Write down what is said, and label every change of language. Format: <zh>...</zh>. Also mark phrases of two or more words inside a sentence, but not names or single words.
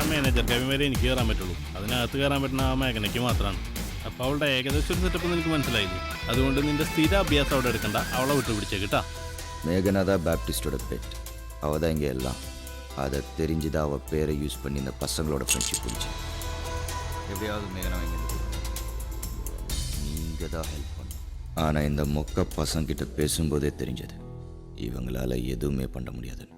<ml>മേജർ ക്യാബിൻ വരെ എനിക്ക് കയറാൻ പറ്റുള്ളൂ. അതിനകത്ത് കയറാൻ പറ്റുന്ന ആ മേഘനയ്ക്ക് മാത്രമാണ്. അപ്പോൾ അവളുടെ ഏകദേശം ഒരു സെറ്റപ്പ് നിനക്ക് മനസ്സിലായില്ലേ? അതുകൊണ്ട് നിന്റെ സ്ഥിര അഭ്യാസം അവിടെ എടുക്കണ്ട, അവളെ വിട്ടു പിടിച്ചേക്കിട്ടാ.</ml> <ta>மேகனா தான் பேப்டிஸ்டோட பெட். அவள் தான் இங்கே எல்லாம். அதை தெரிஞ்சுதான் அவள் பேரை யூஸ் பண்ணி இந்த பசங்களோட ஃப்ரெண்ட்ஷிப் பிடிச்சி. எப்படியாவது மேகனா இங்கே நீங்கள் தான் ஹெல்ப் பண்ணும். ஆனால் இந்த மொக்க பசங்கிட்ட பேசும்போதே தெரிஞ்சது இவங்களால எதுவுமே பண்ண முடியாதுன்னு.</ta>